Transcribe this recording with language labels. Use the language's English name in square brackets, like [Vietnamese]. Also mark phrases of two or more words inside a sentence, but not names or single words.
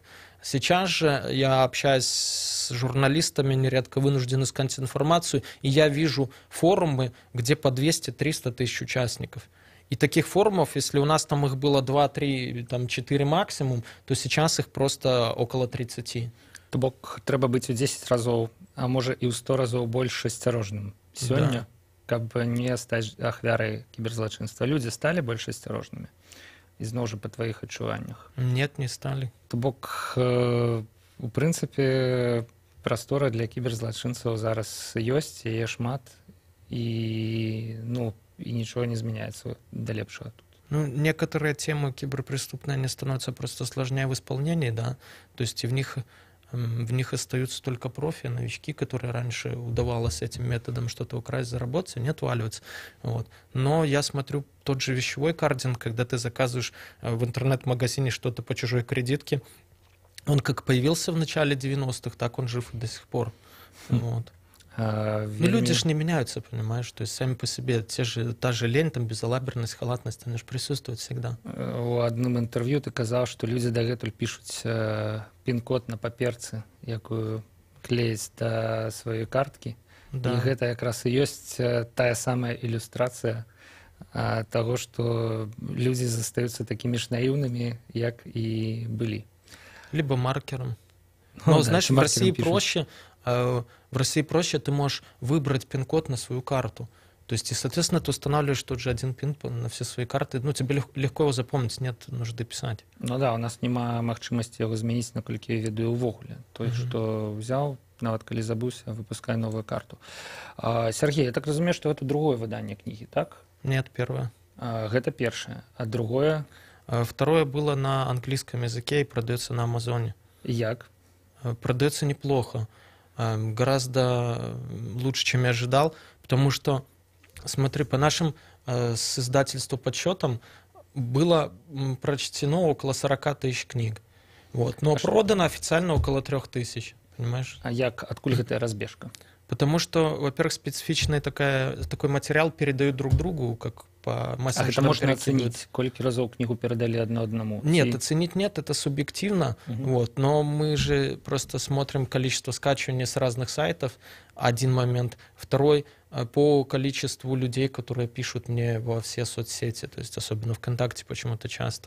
[Russian] Сейчас же я общаюсь с журналистами, нередко вынужден искать информацию, и я вижу форумы, где по 200-300 тысяч участников. И таких форумов, если у нас там их было 2, 3, там 4 максимум, то сейчас их просто около 30. [Belarusian] То бок трэба быць у 10 разоў, а можа і ў 100 разоў больш асцярожным сёння, каб не стаць ахвярай кіберзлачынства. Людзі сталі больш асцярожнымі? Ізноў жа па тваіх адчуваннях. [Russian] Нет, не стали. [Belarusian] То бок, у прынцыпе, прастора для кіберзлачынцаў зараз ёсць, яе шмат, і нічого не змяняецца да лепшага тут. [Russian] Ну, некоторые темы киберпреступные, они становятся просто сложнее в исполнении, да, то есть в них остаются только профи, новички, которые раньше удавалось этим методом что-то украсть, заработать, они отваливаются. Вот. Но я смотрю тот же вещевой кардинг, когда ты заказываешь в интернет-магазине что-то по чужой кредитке, он как появился в начале 90-х, так он жив и до сих пор. Вот. Ну, люди же не меняются, понимаешь, то есть сами по себе та же лень, там, безалаберность, халатность, они же присутствуют всегда. [Belarusian] У адным інтэрв'ю ты казаў, што людзі дагэтуль пішуць пін-код на паперцы, якую клеяць да сваёй карткі. [Russian] Да. [Belarusian] І гэта якраз і ёсць тая самая ілюстрацыя таго, што людзі застаюцца такімі ж наіўнымі, як і былі. [Russian] Либо маркером. Но, знаешь, в России проще. В России проще, ты можешь выбрать пин-код на свою карту. То есть, и, соответственно, ты устанавливаешь тот же один пин на все свои карты. Ну, тебе легко его запомнить, нет нужды писать. [Belarusian] Ну да, у нас няма магчымасці яго змяніць, наколькі я ведаю ўвогуле. [Russian] То есть, [Belarusian] што взял, нават калі забыўся, выпускай [Russian] новую карту. [Belarusian] Сергей, я так разумею, што гэта другое выданне кнігі, так? [Russian] Нет, первое. [Belarusian] Гэта першае. А другое? [Russian] Второе было на английском языке и продается на Амазоне. [Belarusian] Як? [Russian] Продается неплохо. Гораздо лучше, чем я ожидал, потому что, смотри, по нашим с издательства подсчетам было прочтено около 40 тысяч книг. Вот. Но продано официально около 3000, понимаешь? [Belarusian] А як? Откуль гэтая разбежка? [Russian] Потому что, во-первых, специфичный такой материал передают друг другу, как по мессенджерам. А это можно оценить? [Belarusian] Колькі разоў [Russian] книгу передали одному? Нет, оценить нет, это субъективно. Вот, но мы же просто смотрим количество скачиваний с разных сайтов, один момент. Второй, по количеству людей, которые пишут мне во все соцсети, то есть особенно ВКонтакте почему-то часто.